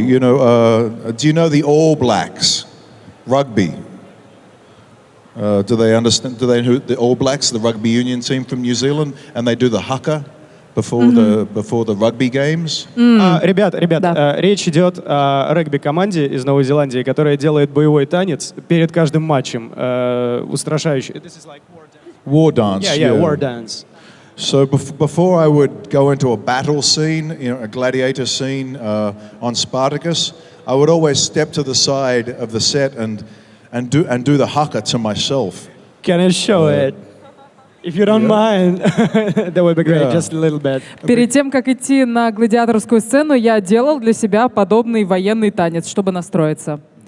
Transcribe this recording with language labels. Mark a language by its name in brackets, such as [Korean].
[English] You know, do you know the All Blacks, rugby? Do they understand? Do they know the All Blacks, the rugby union team from New Zealand, and they do the haka before the rugby games? [Russian] Ребят, Да. речь идет о регби-команде из Новой Зеландии, которая делает боевой танец перед каждым матчем, устрашающий. [English] This is like War dance. yeah, war dance. So before I would go into a battle scene, you know, a gladiator scene on Spartacus, I would always step to the side of the set and do the haka to myself. Can I show it? If you don't mind, that would be great, Yeah. just a little bit. [Russian] Перед тем, как идти на гладиаторскую сцену, я делал для себя подобный военный танец, чтобы настроиться.